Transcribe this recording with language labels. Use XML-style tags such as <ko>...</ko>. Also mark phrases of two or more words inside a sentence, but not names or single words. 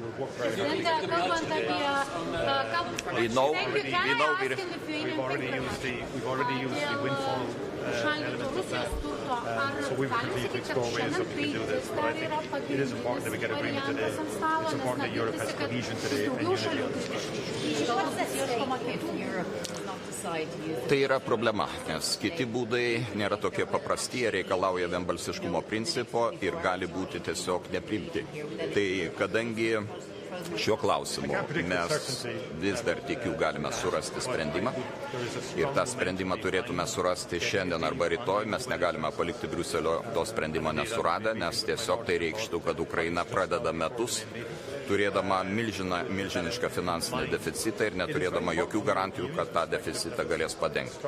<en>We've already used the windfall element of that. So we will continue to explore ways that we can do this. But I think it is important that we get agreement today. It's important that Europe has cohesion today and unity on this question.</en> <lt>Tai yra problema, nes kiti būdai nėra tokie paprasti, jie reikalauja vienbalsiškumo principo ir gali būti tiesiog nepriimti. Tai kadangi šiuo klausimu mes vis dar tikiu galime surasti sprendimą ir tą sprendimą turėtume surasti šiandien arba rytoj, mes negalime palikti Briuselio to sprendimo nesuradę, nes tiesiog tai reikštų, kad Ukraina pradeda metus turėdama milžinišką finansinį deficitą ir neturėdama jokių garantijų, kad tą deficitą galės padengti.</lt>